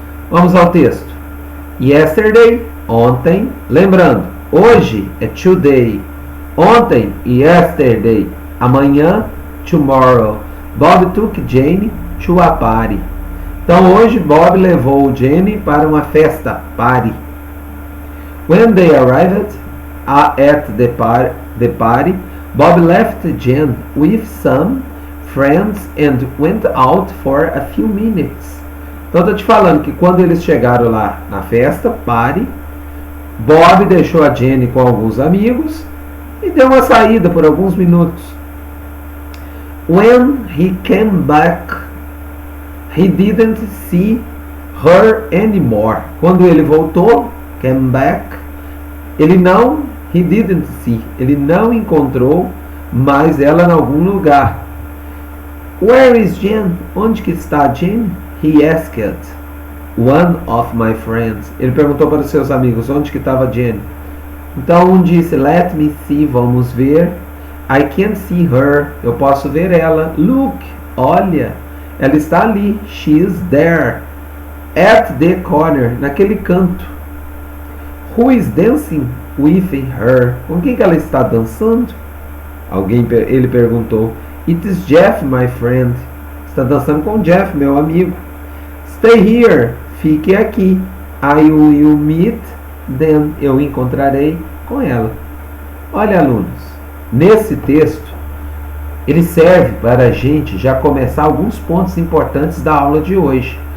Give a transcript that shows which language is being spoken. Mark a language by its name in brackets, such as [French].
[Portuguese] Vamos ao texto. Yesterday, ontem. Lembrando, hoje é today. Ontem, yesterday. [English] Amanhã, tomorrow. Bob took Jane to a party. [Portuguese] Então hoje Bob levou Jane para uma festa, party. [English] When they arrived at the party, Bob left Jane with some friends and went out for a few minutes. [Portuguese] Então estou te falando que quando eles chegaram lá na festa, party, Bob deixou a Jane com alguns amigos e deu uma saída por alguns minutos. [English] When he came back, he didn't see her anymore. [Portuguese] Quando ele voltou, came back, [English] he didn't see, [Portuguese] ele não encontrou mais ela em algum lugar. [English] Where is Jane? [Portuguese] Onde que está Jane? [English] He asked one of my friends. [Portuguese] Ele perguntou para os seus amigos onde que estava Jane. Então um disse, [English] let me see, [Portuguese] vamos ver. [English] I can't see her, [Portuguese] eu posso ver ela. Look, olha, ela está ali. [English] She is there, at the corner, [Portuguese] naquele canto. [English] Who is dancing with her? [Portuguese] Com quem que ela está dançando? Ele perguntou. [English] It is Jeff, my friend. [Portuguese] Está dançando com Jeff, meu amigo. [English] Stay here, [Portuguese] fique aqui. [English] I will meet them. [Portuguese] Eu encontrarei com ela. Olha, alunos, nesse texto, ele serve para a gente já começar alguns pontos importantes da aula de hoje.